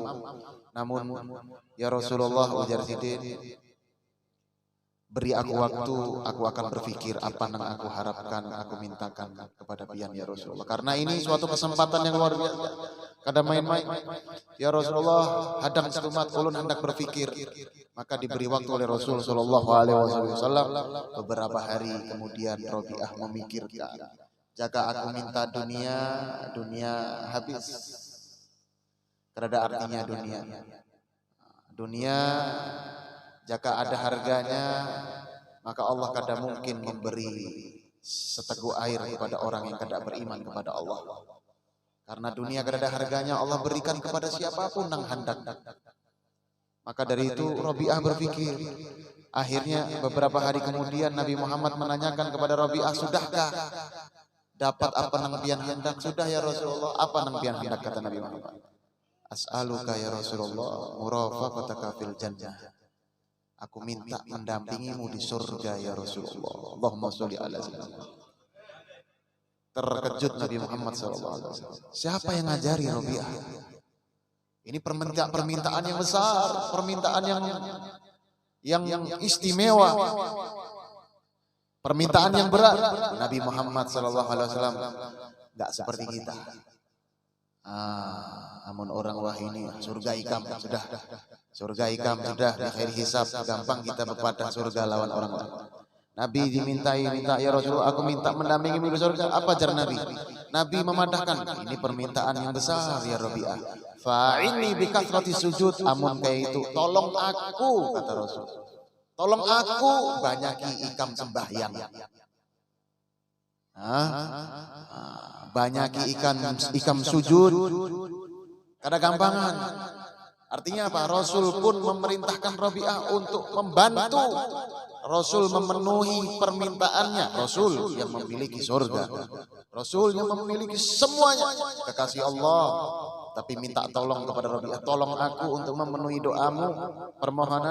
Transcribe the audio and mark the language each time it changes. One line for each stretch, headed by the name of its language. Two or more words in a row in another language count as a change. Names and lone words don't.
Indonesian: Namun
Arabic: ya Rasulullah,
Indonesian: ujar sidin, beri aku waktu, aku akan berpikir apa yang aku harapkan, aku mintakan kepada pian
Arabic: ya Rasulullah.
Indonesian: Karena ini suatu kesempatan yang luar biasa, kada main-main.
Arabic: Ya Rasulullah,
Banjar: hadang setumat ulun hendak berpikir.
Indonesian: Maka diberi waktu oleh Rasul
Arabic: Sallallahu Alaihi Wasallam.
Indonesian: Beberapa hari kemudian Rabi'ah memikirkan, jika aku minta dunia, dunia habis.
Banjar: Kada ada artinya dunia.
Indonesian: Dunia jika ada harganya, maka Allah kada mungkin memberi seteguk air kepada orang yang kada beriman kepada Allah. Karena dunia kada ada harganya, Allah berikan kepada siapapun yang hendak. Maka dari itu Rabi'ah berpikir. Akhirnya beberapa hari kemudian Nabi Muhammad menanyakan kepada Rabi'ah, sudahkah dapat apa nang pian hendak? Sudah
Arabic: ya Rasulullah.
Indonesian: Apa nang pian hendak, kata Nabi Muhammad?
Arabic: As'aluka ya Rasulullah murafaqataka fil jannah.
Indonesian: Aku minta mendampingimu di surga
Arabic: ya Rasulullah. Allahumma sholli ala sayyidina.
Indonesian: Terkejut Nabi Muhammad SAW. Siapa yang ngajari Rabi'ah? Ini permintaan yang besar, permintaan yang istimewa, permintaan yang berat. Nabi Muhammad SAW nggak seperti kita.
Banjar: Amun orang wah ini surga ikam sudah, surga ikam sudah, di akhir hisab gampang kita berpadah surga lawan orang lain.
Indonesian: Nabi minta
Arabic: ya Rasulullah,
Indonesian: aku minta mendampingi di surga.
Banjar: Apa jar Nabi?
Indonesian: Nabi memadahkan, ini permintaan yang besar ya Rabi'ah.
Arabic: Fa'inni bikathrati sujud,
Banjar: amun kayak itu tolong aku, kata Rasul. Tolong aku banyaki ikam sembahyang. Banyaki ikam sujud. Kada gampangan. Artinya apa?
Indonesian: Rasul pun memerintahkan Rabi'ah untuk membantu. Rasul memenuhi permintaannya. Rasul yang memiliki surga, Rasul yang memiliki semuanya, kekasih Allah. Tapi minta tolong kepada Rabi'ah, tolong aku untuk memenuhi doamu, permohonan.